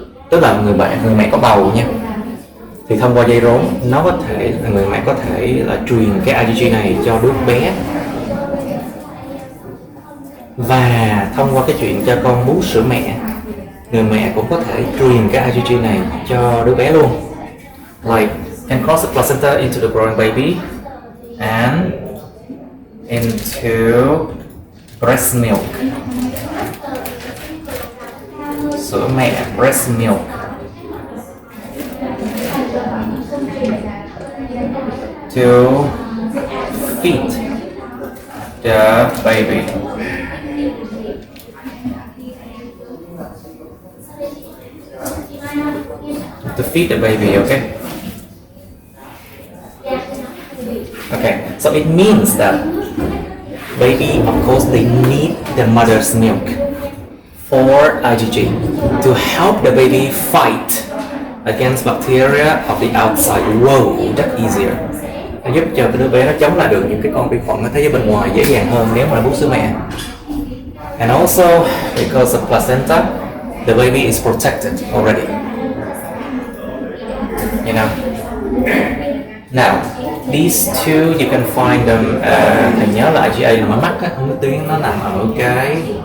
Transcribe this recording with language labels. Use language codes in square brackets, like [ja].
[vi] Tức là người mẹ có bầu nha, thì thông qua dây rốn nó có thể người mẹ có thể là truyền cái IgG này cho đứa bé, và thông qua cái chuyện cho con bú sữa mẹ, người mẹ cũng có thể truyền cái IgG này cho đứa bé luôn. [en] Like can cross the placenta into the growing baby and into breast milk. [vi] Sữa mẹ, [en] breast milk. To feed the baby. To feed the baby, okay? Okay, so it means that baby, of course, they need the mother's milk for IgG to help the baby fight against bacteria of the outside world that easier. [vi] Nó giúp cho cái đứa bé nó chống lại được những cái con vi khuẩn ở thế giới bên ngoài dễ dàng hơn nếu mà nó bú sữa mẹ. [en] And also because of placenta, the baby is protected already. You know. Now, these two you can find them. [vi] Thầy nhớ là IgA là ở mắt á, nước tuyến nó nằm ở cái.